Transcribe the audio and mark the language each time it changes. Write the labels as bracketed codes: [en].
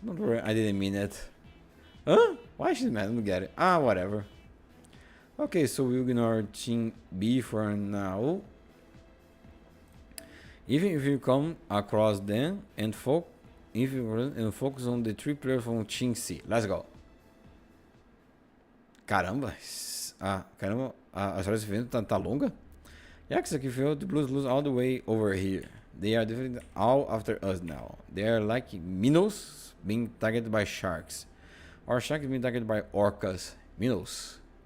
[en] Don't worry, I didn't mean it. Huh? Why she's mad? I don't get it. Ah, whatever. Okay, so we'll ignore Team B for now. Even if you come across them and focus on the 3 players from Team C. Let's go. [pt] Caramba. A história desse evento tá longa? [en] Yeah, because if you the Blues lose all the way over here. They are definitely all after us now. They are like minnows being targeted by sharks. Or sharks being targeted by orcas. Minnows.